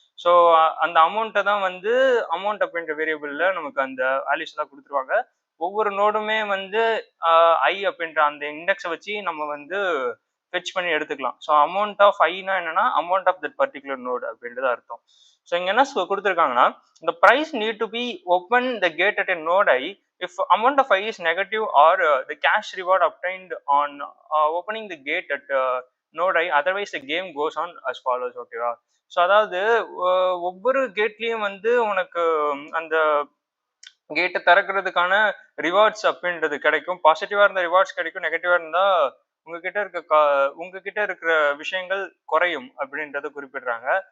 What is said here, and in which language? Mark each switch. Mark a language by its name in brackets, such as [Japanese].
[Tamil] So அந்த அமௌண்ட்டை தான் வந்து அமௌண்ட் அப்படின்ற வேரியபிள்ல நமக்கு அந்த வேல்யூஸ் எல்லாம் கொடுத்துருவாங்க. ஒவ்வொரு நோடுமே வந்து ஐ அப்படின்ற அந்த இண்டெக்ஸை வச்சு நம்ம வந்து ஃபெச் பண்ணி எடுத்துக்கலாம். ஸோ அமௌண்ட் ஆஃப் ஐனா என்னன்னா, amount of that particular node அப்படின்றது அர்த்தம். ஸோ இங்க என்ன கொடுத்துருக்காங்கன்னா, [English] the price need to be open the gate at a node I if amount of I is negative or the cash reward obtained on opening the gate at node I, otherwise the game goes on as follows. [Tamil] ஓகேவா? So அதாவது ஒவ்வொரு கேட்லயும் வந்து உனக்கு அந்த கேட்டை திறக்கிறதுக்கான rewards அப்படின்றது கிடைக்கும். பாசிட்டிவா இருந்தா ரிவார்ட்ஸ் கிடைக்கும், நெகட்டிவா இருந்தா உங்ககிட்ட இருக்கிற விஷயங்கள் குறையும் அப்படின்றத குறிப்பிடுறாங்க.